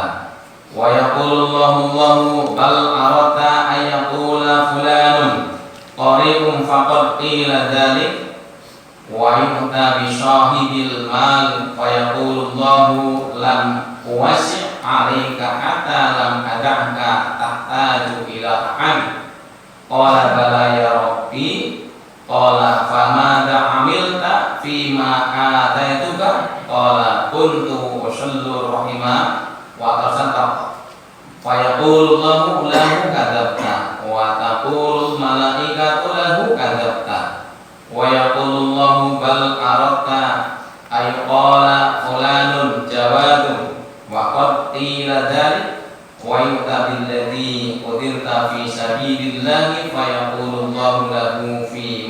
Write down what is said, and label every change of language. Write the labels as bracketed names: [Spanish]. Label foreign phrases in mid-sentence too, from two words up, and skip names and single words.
[Arabic] ويقول الله بل أردت أن يقال فلان قارئ فقد قيل ذلك ويؤتى بصاحب المال فيقول الله لم أوسع عليك حتى لم أدعك تحتاج إلى أحد قال بلى يا رب قال فما عملت فيما آتيتك قال كنت أصل الرحم وتصدق فيقول الله له كذبت وتقول الملائكة له كذبت ويقول الله بل أردت أي قال فلان جواد وقد قيل ذلك ويؤتى بالذي أُدرت في سبيل الله فيقول الله له في